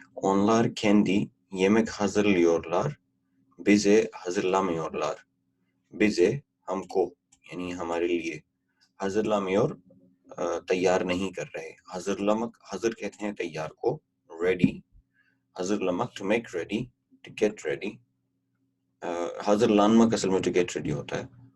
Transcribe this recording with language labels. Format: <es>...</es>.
<tr>Onlar kendi yemek hazırlıyorlar, bize hazırlamıyorlar. bize</tr> <ur>ہم کو یعنی ہمارے لیے،</ur> <tr>hazırlamıyor</tr> <ur>تیار نہیں کر رہے. حضر کہتے ہیں تیار کو، ready.</ur> <tr>hazırlamak</tr> <en>to make ready, to get ready.</en> <tr>hazırlanmak</tr> <ur>اصل میں</ur> <en>to get ready</en> <ur>ہوتا ہے.</ur>